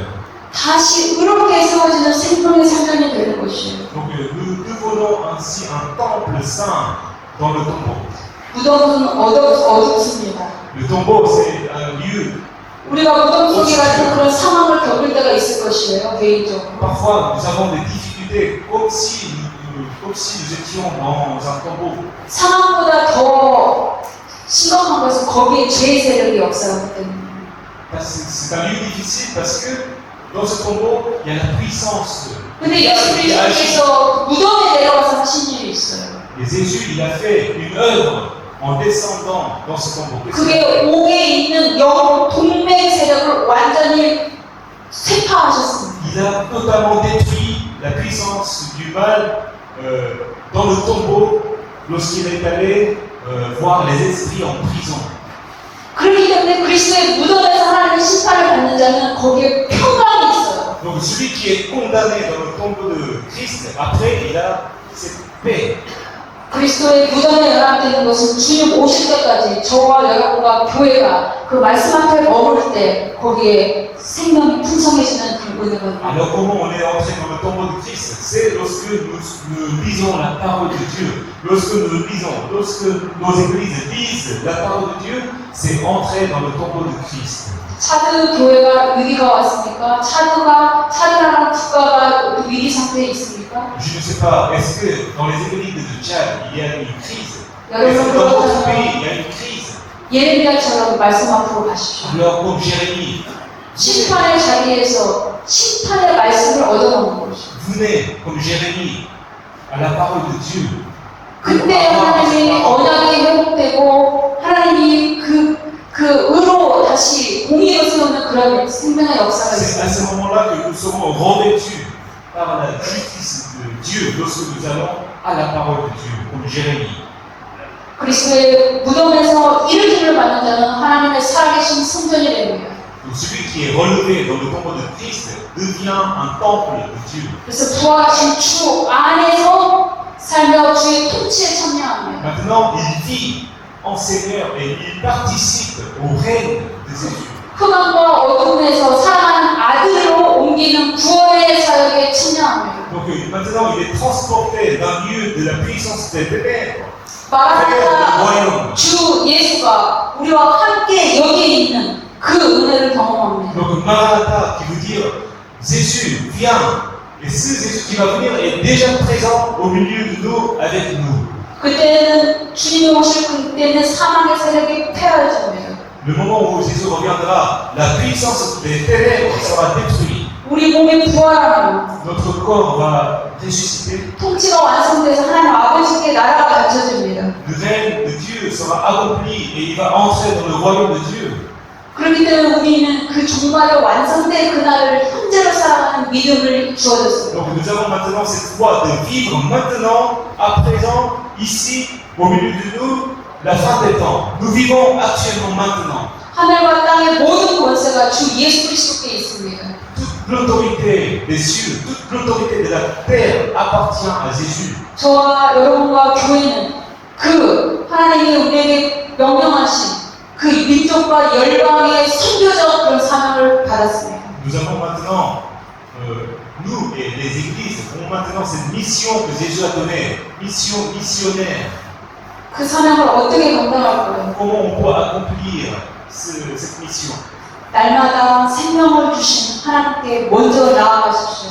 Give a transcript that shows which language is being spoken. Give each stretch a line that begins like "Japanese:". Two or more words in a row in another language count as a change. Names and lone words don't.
Korean: 다시 의롭게 세워지는 생명의 상전이 되는 것이에요.
French: Donc nous devenons ainsi un temple saint dans le tombeau.
Korean: 무덤은 어둡습니다.
French: Le tombeau, c'est un lieu.
Korean: 우리가 무덤 속에 같은 그런 상황을 겪을 때가 있을 것이에요, 개인적으로.
French: Parfois, nous avons des difficultés, comme si nous étions dans un tombeau.
Korean: 상황보다 더 심각한 것은 거기에 죄의 세력이 역사하기 때문에.
French: C'est un lieu difficile parce que dans ce tombeau, il y a la puissance.
Korean: 근데 예수 그리스도께서 무덤에 내려가서 하신 일이 있어요.
French: Et Jésus, il a fait une œuvre en descendant dans ce tombeau.
Korean: 그게 옥에 있는 영 동맹 세력을 완전히 쇠파하셨습니다.
French: Il a totalement détruit la puissance du mal dans le tombeau lorsqu'il est allé voir les esprits en prison.
Korean: 그렇기 때문에 그리스도의 무덤에서 하나님의 심판을 받는 자는 거기에 평강이 있어요.
French: Donc celui qui est condamné dans le tombeau de Christ, après il a cette paix.
Korean: 그리스도의 무덤에 연합되는 것은 주님 오실 때까지 저와 여러분과 교회가 그 말씀 앞에 머물 때 거기에 생명이 풍성해지는 그 은혜거든요.
French: Alors comment on est entré dans le tombeau de Christ? C'est lorsque nous lisons la parole de Dieu, lorsque nos églises lisent la parole de Dieu, c'est entrer dans le tombeau de Christ.
Korean: 차드 교회가 위기가 왔습니까? 차드라는 국가가 위기 상태에 있습니까?
French: Je ne sais pas, est-ce que dans les églises de Tchad, il y a une crise?
Korean: 여러분
French: Est-ce que dans votre
Korean: 그렇다면
French: pays, il y a une crise?
Korean: 예레미야처럼 말씀 앞으로 가십시오.
French: Alors comme Jérémie,
Korean: 심판의 자리에서 심판의 말씀을 얻어먹는 것이죠.
French: venez comme Jérémie à la parole de Dieu.
Korean: 그때 하나님이 언약이 회복되고 하나님이 그 의로 다시 공의로 세우는 그런 생명의 역사가
French: C'est à
Korean: 있어요.
French: ce moment-là que nous serons revêtus par la justice de Dieu lorsque nous allons à la parole de Dieu, comme Jérémie.
Korean: 그리스도의 무덤에서 일으킴을 받는 자는 하나님의 살아계신 성전이 됩니다.
French: Donc celui qui est relevé dans le tombeau de Christ devient un temple de Dieu.
Korean: 그래서 부활하신 주 안에서 살며 주의 통치에 참여합니다.
French: Maintenant, il vit en Seigneur et il participe au règne de Jésus.
Korean: 흑암과 어둠에서 사랑하는 아들로 옮기는 구원의 사역에 참여합니다.
French: Donc maintenant, il est transporté d'un lieu de la puissance des ténèbres.
Korean: 마라나타 주 예수가 우리와 함께 여기 있는 그 은혜를 경험합니다.
French: Donc Maranatha qui veut dire Jésus vient. Et ce Jésus qui va venir est déjà présent au milieu de nous, avec nous.
Korean: 그때는 주님이 오실 그때는 사망의 세력이 폐하여집니다.
French: Le moment où Jésus reviendra, la puissance des ténèbres sera détruite.
Korean: 우리 몸이 부활하며
French: Notre corps va ressusciter.
Korean: 통치가 완성돼서 하나님 아버지께 나라가 갖춰집니다.
French: Le règne de Dieu sera accompli et il va entrer dans le royaume de Dieu.
Korean: 그렇기 때문에 우리는 그 종말의 완성된 그날을 현재로 살아가는 믿음을 주어졌습니다.
French: Donc nous avons maintenant cette foi de vivre maintenant, à présent, ici, au milieu de nous, la fin des temps. Nous vivons actuellement maintenant.
Korean: 하늘과 땅의 모든 권세가 주 예수 그리스도께 있습니다.
French: Toute l'autorité des cieux, toute l'autorité de la terre appartient à Jésus.
Korean: 저와 여러분과 교회는 그 하나님이 우리에게 명령하신 그 민족과 열방의 선교적 그런 사명을 받았습니다.
French: Nous avons maintenant, nous et les églises, avons maintenant cette mission que Jésus a donnée, mission missionnaire.
Korean: 그 사명을 어떻게 감당할 거예요?
French: Comment on peut accomplir cette mission?
Korean: 날마다 생명을 주신 하나님께 먼저 나아가십시오.